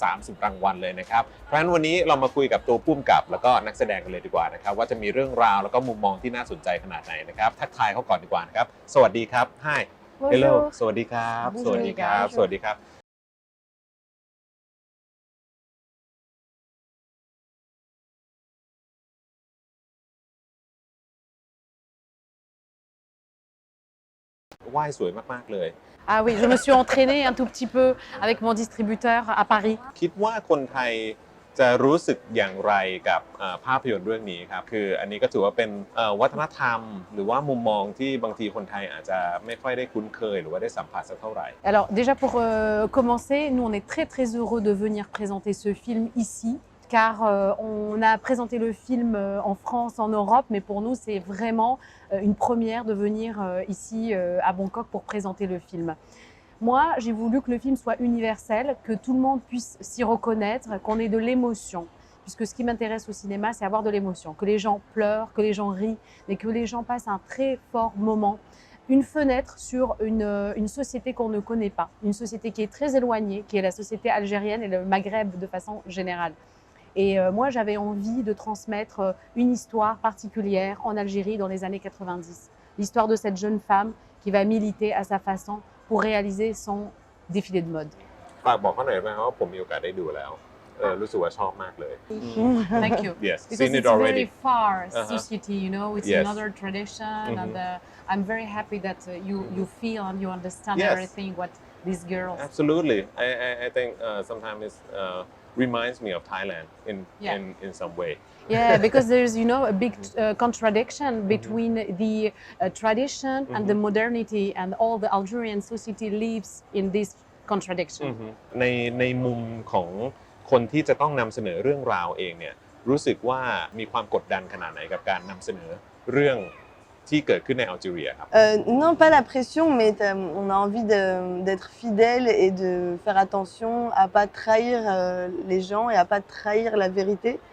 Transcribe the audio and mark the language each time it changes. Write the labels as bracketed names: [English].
[Thai] 30รางวัลเลยนะครับเพราะฉะนั้นวันนี้เรามาคุยกับตัวผู้กำกับแล้วก็นักแสดงกันเลยดีกว่านะครับว่าจะมีเรื่องราวแล้วก็มุมมองที่น่าสนใจขนาดไหนนะครับทักทายเขาก่อนดีกว่านะครับสวัสดีครับ [English] Hi Hello [Thai] สวัสดีครับสวัสดีครับสวัสดีครับว่ายสวยมากๆเลย [French] Ah oui, je me suis entraînée un tout petit peu avec mon distributeur à Paris. [Thai] คิดว่าคนไทยจะรู้สึกอย่างไรกับภาพยนตร์เรื่องนี้ครับคืออันนี้ก็ถือว่าเป็นวัฒนธรรมหรือว่ามุมมองที่บางทีคนไทยอาจจะไม่ค่อยได้คุ้นเคยหรือว่าได้สัมผัสสักเท่าไหร่ [French] Alors déjà pour commencer, nous on est très très heureux de venir présenter ce film ici. Car on a présenté le film en France, en Europe, mais pour nous c'est vraiment une première de venir ici à Bangkok pour présenter le film. Moi, j'ai voulu que le film soit universel, que tout le monde puisse s'y reconnaître, qu'on ait de l'émotion. Puisque ce qui m'intéresse au cinéma, c'est avoir de l'émotion, que les gens pleurent, que les gens rient, mais que les gens passent un très fort moment. Une fenêtre sur une société qu'on ne connaît pas, une société qui est très éloignée, qui est la société algérienne et le Maghreb de façon générale. Et moi, j'avais envie de transmettre une histoire particulière en Algérie dans les années 90. L'histoire de cette jeune femme qui va militer à sa façon pour réaliser son défilé de mode. [Thai] ฝากบอกเขาหน่อยไหมว่าผมมีโอกาสได้ดูแล้วรู้สึกว่าชอบมากเลย [English] Thank you. Yes, Because seen it it's already. very far society, you know, it's Yes. another tradition, and I'm very happy that you feel and you understand Yes. everything what these girls. Absolutely. I think sometimes it reminds me of Thailand in some way. Yeah, because there's, you know, a big contradiction between the tradition and the modernity, and all the Algerian society lives in this contradiction. [Thai] ในมุมของคนที่จะต้องนำเสนอเรื่องราวเองเนี่ยรู้สึกว่ามีความกดดันขนาดไหนกับการนำเสนอเรื่องที่เกิดขึ้นในอัลจีเรียครับ [French] Non, pas la pression, mais on a envie d'être fidèle et de faire attention à pas trahir les gens et à pas trahir la vérité.